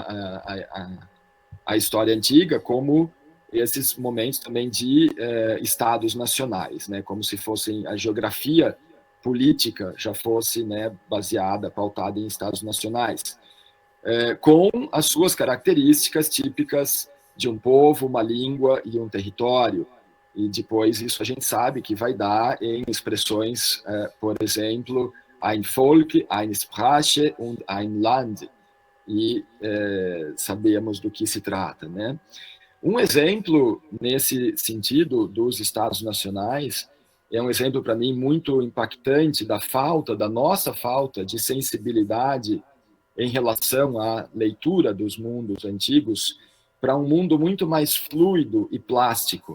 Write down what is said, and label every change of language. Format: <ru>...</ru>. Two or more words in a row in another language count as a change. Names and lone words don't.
<pt>a história antiga como esses momentos também de estados nacionais, né, como se fossem a geografia política já fosse, né, baseada, pautada em estados nacionais, com as suas características típicas de um povo, uma língua e um território. E depois isso a gente sabe que vai dar em expressões, por exemplo,</pt> <de>ein Volk, eine Sprache und ein Land.</de> <pt>E sabemos do que se trata, né? Um exemplo nesse sentido dos Estados nacionais é um exemplo para mim muito impactante da nossa falta de sensibilidade em relação à leitura dos mundos antigos para um mundo muito mais fluido e plástico.</pt>